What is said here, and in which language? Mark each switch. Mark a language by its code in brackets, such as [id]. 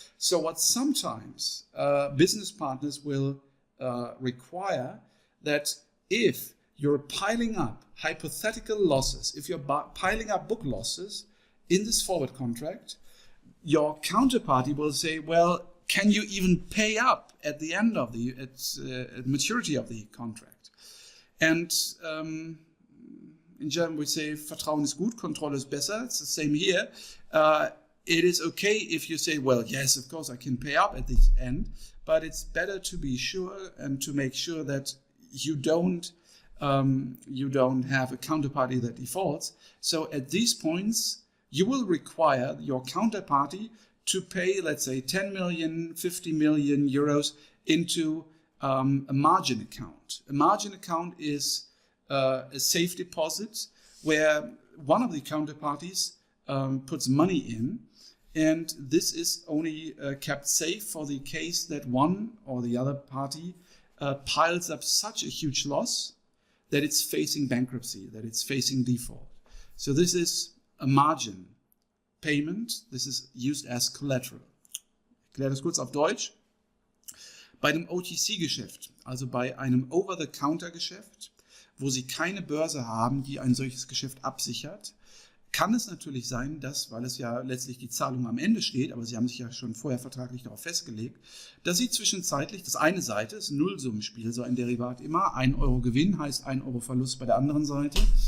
[en] So what sometimes business partners will require, that if you're piling up hypothetical losses, if you're piling up book losses in this forward contract, your counterparty will say, well, can you even pay up at the end of the maturity of the contract? And in German we say, [de] Vertrauen ist gut, Kontrolle ist besser. [en] It's the same here. It is okay if you say, well, yes, of course I can pay up at the end, but it's better to be sure and to make sure that you don't have a counterparty that defaults. So at these points, you will require your counterparty to pay, let's say, 10 million, 50 million euros into a margin account. A margin account is a safe deposit where one of the counterparties puts money in, and this is only kept safe for the case that one or the other party piles up such a huge loss that it's facing bankruptcy, that it's facing default. So this is a margin payment. This is used as collateral. [de] Ich erkläre das kurz auf Deutsch. Bei einem OTC-Geschäft, also bei einem Over-the-Counter-Geschäft, wo Sie keine Börse haben, die ein solches Geschäft absichert, kann es natürlich sein, dass, weil es ja letztlich die Zahlung am Ende steht, aber Sie haben sich ja schon vorher vertraglich darauf festgelegt, dass Sie zwischenzeitlich, das eine Seite ist Nullsummenspiel, so ein Derivat immer, 1 Euro Gewinn heißt 1 Euro Verlust bei der anderen Seite,